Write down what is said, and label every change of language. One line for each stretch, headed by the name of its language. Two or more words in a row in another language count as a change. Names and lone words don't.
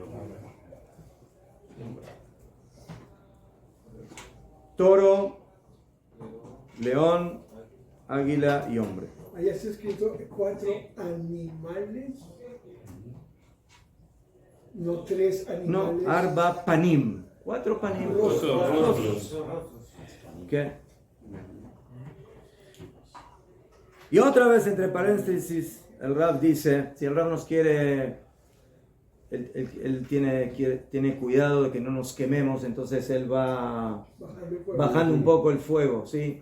Spanish: Toro, león, águila y hombre. Ahí está escrito 4 animales. No 3 No, animales.
Hebrew: ארבע פנים. 4 panim.
Spanish: Rostros. ¿Qué? Y otra vez, entre paréntesis, el Rab dice, si el Rab nos quiere, él tiene cuidado de que no nos quememos, entonces él va bajando un poco el fuego, ¿sí?